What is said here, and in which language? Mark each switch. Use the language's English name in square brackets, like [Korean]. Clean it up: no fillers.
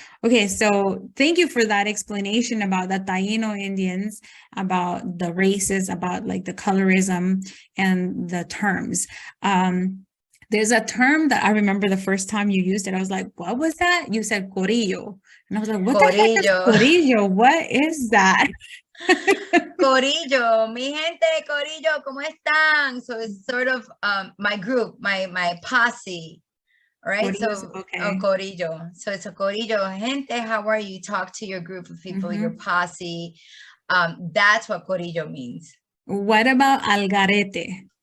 [English] Okay, so thank you for that explanation about the Taino Indians, about the races, about like the colorism and the terms. There's a term that I remember the first time you used it, I was like, what was that? You said corillo. And I was like, what the heck is corillo? What is that? [Spanish] Corillo, mi gente, corillo, ¿cómo están? [English] So it's sort of my group, my posse, right? [Spanish] Corillo, [English] so okay. [Spanish] Corillo. [English] So it's a corillo, gente, how are you? Talk to your group of people, your posse. That's what corillo means. What about algarete?